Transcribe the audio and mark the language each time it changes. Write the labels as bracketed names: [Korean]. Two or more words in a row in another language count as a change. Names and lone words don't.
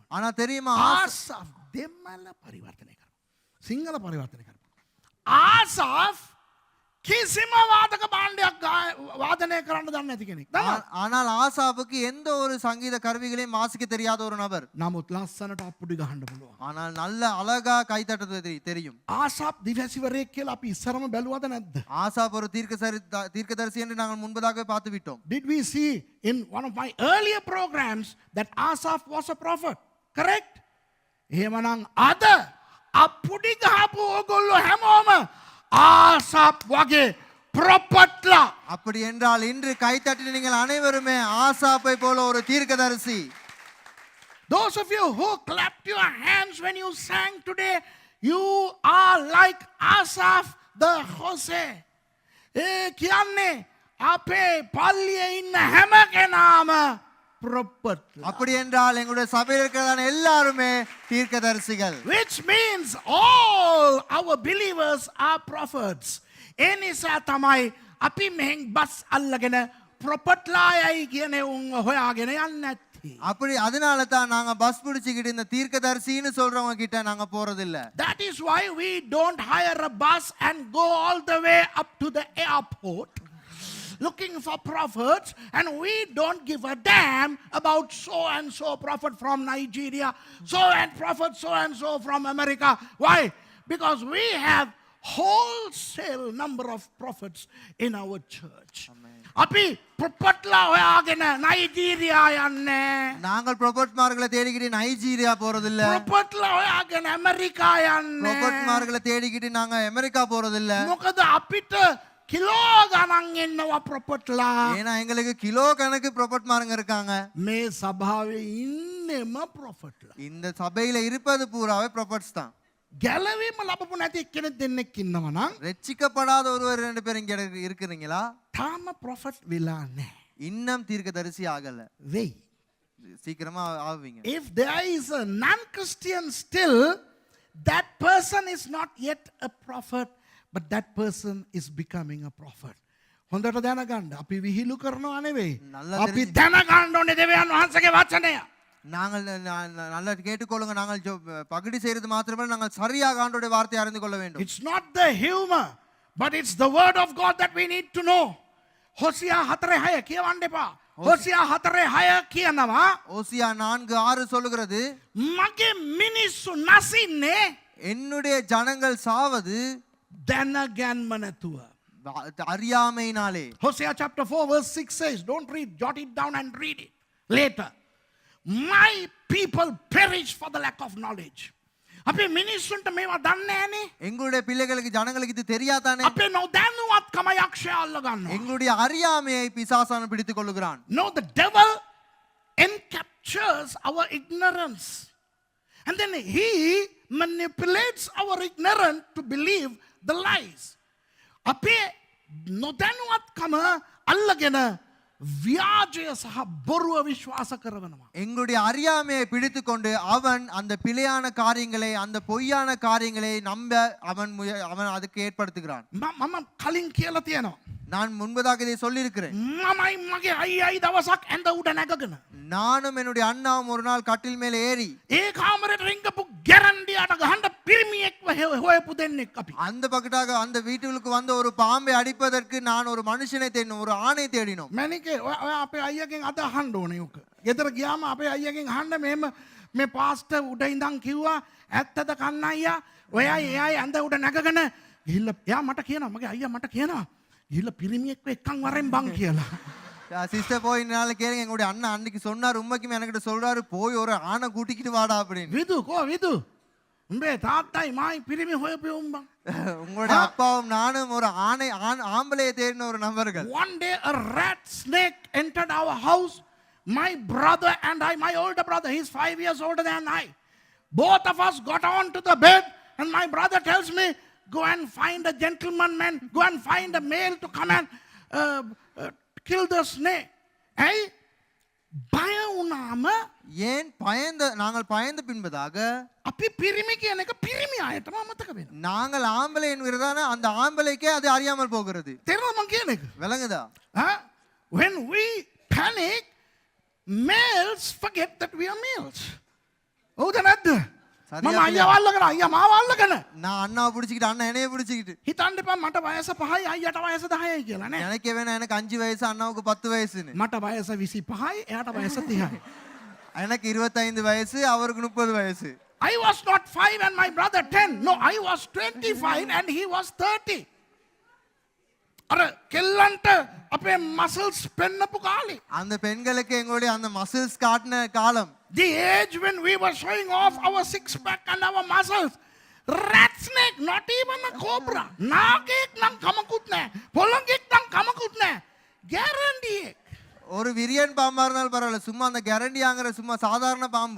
[Tamil] ஆனா தெரியுமா, [Sinhala] Asaph දෙමළ පරිවර්තනය කරනවා. සිංහල පරිවර්තනය කරනවා. Asaph කිසිම වාදක භාණ්ඩයක් වාදනය කරන්න දන්නේ නැති කෙනෙක්. [Tamil] ஆனால் ஆசாப்புக்கு எந்த ஒரு சங்கீத கருவிகளையும் வாசிக்க தெரியாத ஒரு நபர். [Sinhala] නමුත් ලස්සනට අප්පුඩි ගහන්න පුළුවන්. [Tamil] ஆனால் நல்ல அழகா கைத்தட்டுவது தெரியும். [Sinhala] ආසාප් දිවැසිවරයෙක් කියලා අපි ඉස්සරම බැලුවද නැද්ද? [Tamil] ஆசாப் ஒரு தீர்க்கதரிசி என்று நாங்கள் முன்பதாகவே பார்த்து விட்டோம். [English] Did we see in one of my earlier programs that Asaph was a prophet? Correct? [Sinhala] එහෙමනම් අද අපුඩි ගහපු ඕගොල්ලෝ හැමෝම ආසප් වගේ ප්‍රොපට්ලා [Tamil] அப்படி என்றால் இன்று கைத்தட்டின நீங்கள் அனைவருமே ஆசாப்பை போல ஒரு தீர்க்கதரிசி. [English] Those of you who clapped your hands when you sang today, you are like Asaph the Hose. [Sinhala] කියන්නේ අපේ පල්ලියේ ඉන්න හැම කෙනාම prophet. [Tamil] அப்படி என்றால் எங்களுடைய சபையில் இருக்கிறதான எல்லாருமே தீர்க்கதரிசிகள். [English] Which means all our believers are prophets. [Sinhala] ඒ නිසා තමයි අපි මෙහෙන් බස් අල්ලගෙන ප්‍රොපට්ලායයි කියන උන් හොයාගෙන යන්නේ නැත්තේ. [Tamil] அப்படி அதனால தான் நாங்க பஸ் பிடிச்சிக்கிட்டு இந்த தீர்க்கதரிசின்னு சொல்றவங்க கிட்ட நாங்க போறது இல்ல. [English] That is why we don't hire a bus and go all the way up to the airport looking for prophets, and we don't give a damn about so and so prophet from Nigeria, so and so from America. Why? Because we have wholesale number of prophets in our church. [Sinhala] අපි ප්‍රොපට්ලා හොයාගෙන නයිජීරියා යන්නේ. [Tamil] நாங்கள் ப்ரொபட்மார்களை தேடிக்கிட்டு நைஜீரியா போறது இல்ல. [Sinhala] ප්‍රොපට්ලා හොයාගෙන ඇමරිකා යන්නේ. [Tamil] ப்ரொபட்மார்களை தேடிக்கிட்டு நாங்க அமெரிக்கா போறது இல்ல. [Sinhala] මොකද අපිට කිලෝ ගණන් එන්නවා ප්‍රොපට්ලා. [Tamil] ஏன்னா எங்களுக்கு கிலோ கணக்கு ப்ரொபட்மாருங்க இருக்காங்க. [Sinhala] මේ සභාවේ ඉන්නෙම ප්‍රොපට්ලා. [Tamil] இந்த சபையில இருப்பது பூராவே ப்ரொபட்ஸ் தான். [Sinhala] ගැලවීම ලැබපු නැති කෙනෙක් දෙන්නෙක් ඉන්නවා නම් [Tamil] ரட்சிக்கப்படாத ஒருவர் ரெண்டு பேரும் இங்க இருக்கிறீங்களா? [Sinhala] තාම ප්‍රොෆට් වෙලා නැහැ. [Tamil] இன்னும் தீர்க்கதரிசி ஆகல. [Sinhala] වෙයි. [Tamil] சீக்கிரமா ஆவீங்க. [English] If there is a non-Christian still, that person is not yet a prophet, but that person is becoming a prophet. [Sinhala] හොඳට දැනගන්න. අපි විහිළු කරනවා නෙවෙයි. අපි දැනගන්න ඕනේ දෙවියන් වහන්සේගේ වචනය. [Tamil] நாங்கள் நல்லா கேட்டுக்கொள்ளுங்க. நாங்கள் பகுடி செய்யறது மாத்திரமல்ல, நாங்கள் சரியாக ஆண்டவருடைய வார்த்தையை அறிந்து கொள்ள வேண்டும். [English] It's not the humor, but it's the word of God that we need to know. [Sinhala] හොසියා 4:6 කියවන්න එපා. හොසියා 4:6 කියනවා [Tamil] ஓசியா 4:6 சொல்லுகிறது, [Sinhala] මගේ මිනිස්සු නසින්නේ [Tamil] என்னுடைய ஜனங்கள் சாவது [Sinhala] දැනගන්ම නැතුව. [Tamil] அறியாமையினாலே. [English] Hosea chapter 4 verse 6 says, don't read, jot it down and read it later. My people perish for the lack of knowledge. [Sinhala] අපේ මිනිස්සුන්ට මේවා දන්නේ නැහනේ. [Tamil] எங்களுடைய பிள்ளைகளுக்கு ஜனங்களுக்கு இது தெரியாதானே? [Sinhala] අපේ නොදැනුවත්කම යක්ෂයා අල්ල ගන්නවා. [Tamil] எங்களுடைய அறியாமையை பிசாசான் பிடித்துக் கொள்ளுகிறான். [English] No, the devil encaptures our ignorance. And then he manipulates our ignorance to believe the lies. [Sinhala] අපේ නොදැනුවත්කම අල්ලගෙන வியாஜய சහ බොරුව විශ්වාස කරනවා. [Tamil] எங்களுடைய அறியாமையை பிடித்துக் கொண்டு அவன் அந்த பிழையான காரியங்களை, அந்த பொய்யான காரியங்களை நம்ப அவன் அதுக்கு ஏற்படுத்துகிறான். [Sinhala] මම කලින් කියලා තියෙනවා. [Tamil] நான் முன்பதாக இதை சொல்லியிருக்கிறேன். [Sinhala] මමයි මගේ අයියයි දවසක් ඇඳ උඩ නැගගෙන [Tamil] நானும் என்னுடைய அண்ணாவும் ஒரு நாள் கட்டில் மேலே ஏறி [Sinhala] ඒ කාමරේට රිංගපු ගැරන්ඩියට ගහන්න පිරිමියෙක්ව හොයපු දෙන්නෙක් අපි. [Tamil] அந்த பக்கத்தாக அந்த வீட்டுக்கு வந்த ஒரு பாம்பை அடிப்பதற்கு நான் ஒரு மனுஷனை தேடினோம், ஒரு ஆணை தேடினோம். [Sinhala] මැනිකේ ඔය අපේ අයියගෙන් අද අහන්න ඕනේ උක. ගෙදර ගියාම අපේ අයියගෙන් අහන්න මෙහෙම මේ පාස්ටර් උඩ ඉඳන් කිව්වා ඇත්තද කන්න අයියා ඔයයි එයයි ඇඳ උඩ නැගගෙන ගිහිල්ලා එයා මට කියනවා මගේ අයියා මට කියනවා ගිහිල්ලා පිරිමියෙක්ව එක්කන් වරෙන් බං කියලා. [Tamil] சிஸ்டர் போய் நாள் கேளுங்க, எங்களுடைய அண்ணன் அன்னைக்கு சொன்னார், உண்மைக்குமே என்கிட்ட சொல்றாரு, போய் ஒரு ஆணை கூட்டிக்கிட்டு வாடா அப்படின்னு. [Sinhala] විදු කෝ විදු උඹේ තාත්තයි මායි පිරිමි හොයපු උඹන්. [Tamil] உங்களுடைய அப்பாவும் நானும் ஒரு ஆம்பளையை தேடின ஒரு நபர்கள். [English] One day a rat snake entered our house. My brother and I, my older brother, he's 5 years older than I. Both of us got on to the bed and my brother tells me, go and find a gentleman man, go and find a male to come and kill the snake. [Sinhala] Hey, බය වුණාම [Tamil] ஏன் நாங்கள் பயந்த பின்பதாக [Sinhala] අපි පිරිමි කියන එක පිරිමි අයටම අමතක වෙනවා. [Tamil] நாங்கள் ஆம்பளை என்கிறதான அந்த ஆம்பளைக்கே அது அறியாமல் போகிறது. [Sinhala] තේරෙනවද මං කියන එක? [Tamil] விளங்குதா? [English] When we panic, males forget that we are males. [Sinhala] හවුද නැද්ද? මම අයියාව අල්ලගෙන අයියා මාව අල්ලගෙන [Tamil] நான் அண்ணாவை பிடிச்சிக்கிட்டு அண்ணன் என்னைய பிடிச்சிக்கிட்டு [Sinhala] හිතන්න එපා මට වයස 5යි අයියට වයස 10යි කියලා නේ. [Tamil] எனக்கு வேணா எனக்கு 5 வயசு அண்ணாவுக்கு 10 வயசுன்னு. [Sinhala] මට වයස 25යි එයාට වයස 30යි. [Tamil] எனக்கு 25 வயசு அவருக்கு 30 வயசு. [English] I was not 5 and my brother 10. No, I was 25 and he was 30. [Sinhala] අර කෙල්ලන්ට අපේ මසල්ස් පෙන්නපු කාලේ. [Tamil] அந்த பெண்களுக்கு எங்களுடைய அந்த மசில்ஸ் காட்டின காலம். [English] the age when we were showing off our six pack and our muscles. Rat snake, not even a cobra. [Sinhala] නාගෙක් නම් කමකුත් නෑ. පොළොඟෙක් නම් කමකුත් නෑ. [English] Guarantee. [Tamil] ஒரு விரியன் பாம்பா இருந்தாலும் பரவாயில்ல, சும்மா அந்த கேரண்டியாங்கிற சும்மா சாதாரண பாம்பு.